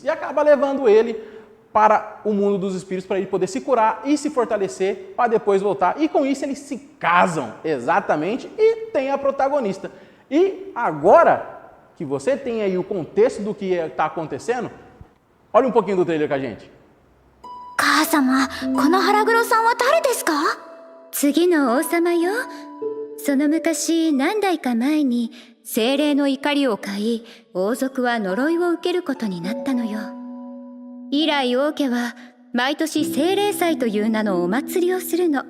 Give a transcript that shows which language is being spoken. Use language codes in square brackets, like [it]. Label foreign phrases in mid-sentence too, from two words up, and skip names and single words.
[pt] E acaba levando ele para o mundo dos espíritos, para ele poder se curar e se fortalecer, para depois voltar. E com isso eles se casam, exatamente, e tem a protagonista. E agora que você tem aí o contexto do que está acontecendo, olha um pouquinho do trailer com a gente. [ja] 母様、この腹黒さんは誰ですか？次の王様よ。その昔、何代か前に精霊の怒りを買い、王族は呪いを受けることになったのよ。以来王家は毎年精霊祭という名のお祭りをするの。